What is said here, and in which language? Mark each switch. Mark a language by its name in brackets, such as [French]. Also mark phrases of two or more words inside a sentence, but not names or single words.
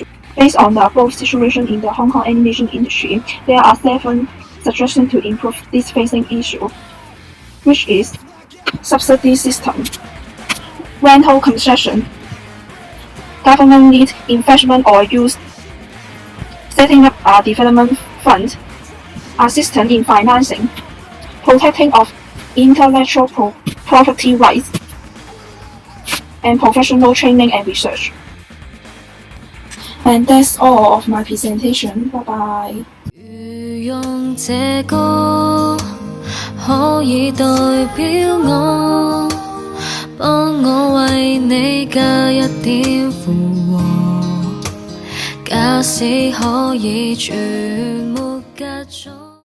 [English] Based on the above situation in the Hong Kong animation industry, there are 7 suggestions to improve this facing issue, which is subsidy system, rental concession, government lead investment or use, setting up a development fund, assistance in financing, protecting of intellectual property rights, and professional training and research. And that's all of my presentation. Bye bye. [Cantonese] 如用這歌可以代表我，幫我為你加一點附和。假使可以全沒隔阻。